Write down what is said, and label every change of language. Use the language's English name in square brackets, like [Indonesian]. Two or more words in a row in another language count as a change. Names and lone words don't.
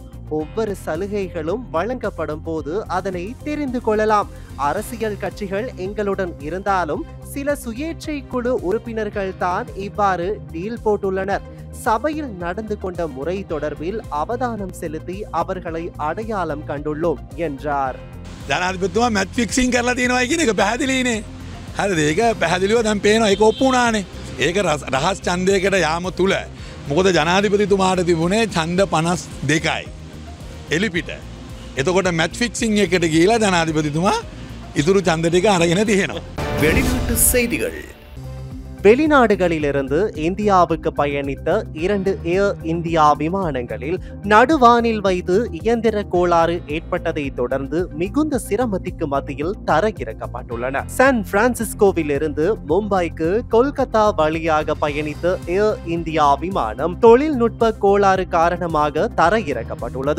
[Tamil] ஒவ்வொரு சலுகைகளும் வழங்கப்படும் போது அதனை தெரிந்து கொள்ளலாம். அரசியல் கட்சிகள் எங்களுடன் இருந்தாலும் சில சுயேட்சை குழு உறுப்பினர்கள் தான் இவ்வாறு டீல் போட்டுள்ளனர். சபையில் நடந்து கொண்ட முறை தொடர்பில் அவதானம் செலுத்தி அவர்களை அடையாளம் கண்டுள்ளோம் என்றார். [Sinhala] ජනාධිපතිතුමා [English] match fixing [Sinhala] කරලා තියෙනවා කියන එක පැහැදිලිනේ. හරිද? ඒක පැහැදිලිව දැන් පේනවා. ඒක ඔප්පු වුණානේ. ඒක රහස් ඡන්දයකට යාම තුල මොකද ජනාධිපතිතුමාට තිබුණේ ඡන්ද 52යි. එලිපිට. එතකොට [English] match fixing [Sinhala] එකට ගිහිලා ජනාධිපතිතුමා ඉතුරු ඡන්ද ටික අරගෙන තියෙනවා. [Tamil] வெளிநாட்டு செய்திகள். வெளிநாடுகளிலிருந்து இந்தியாவுக்கு பயணித்த 2 ஏர் இந்தியா விமானங்களில் நடுவானில் வைத்து இயந்திர கோளாறு ஏற்பட்டதை தொடர்ந்து மிகுந்த சிரமத்திற்கு மத்தியில் தரையிறக்கப்பட்டுள்ளன. சான் பிரான்சிஸ்கோவில் இருந்து மும்பைக்கு கொல்கத்தா வழியாக பயணித்த ஏர் இந்தியா விமானம் தொழில்நுட்ப கோளாறு காரணமாக தரையிறக்கப்பட்டுள்ளது.